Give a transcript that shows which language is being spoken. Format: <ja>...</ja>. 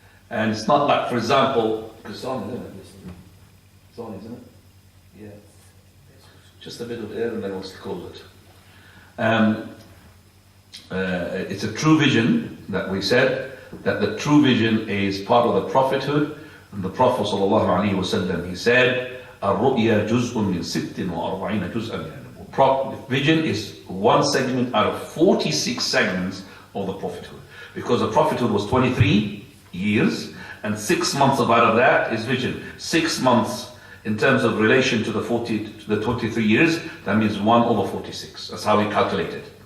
<en>And it's not like, for example, because it's on, isn't it? It's on, isn't it? Yeah. Just a bit of air, and then we'll close it. It's a true vision that we said that the true vision is part of the prophethood. And the Prophet ﷺ, he said,</en> <ar>"الرؤيا جزء من 46 جزءا من النبوة."</ar> <en>Vision is one segment out of 46 segments of the prophethood, because the prophethood was 23 years, and 6 months out of that is vision. 6 months in terms of relation to the 23 years, that means 1/46. That's how we calculate it.</en>